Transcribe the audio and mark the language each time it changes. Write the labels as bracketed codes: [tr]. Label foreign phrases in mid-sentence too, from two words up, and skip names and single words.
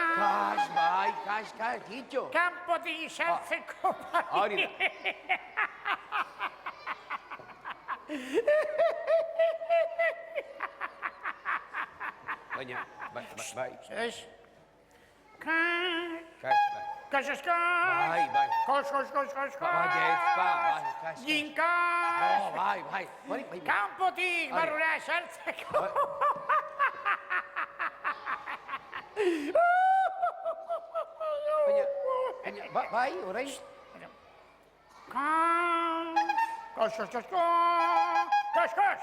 [eu] Kas, kitxo. Kanpotik sartzeko Hori da. Baina, bai. Ez? Kas. Kas. Bai. Kos. Kas. Ginkas. Bai. Kanpotik barrura sartzeko. Baina, bai, orain. Kas.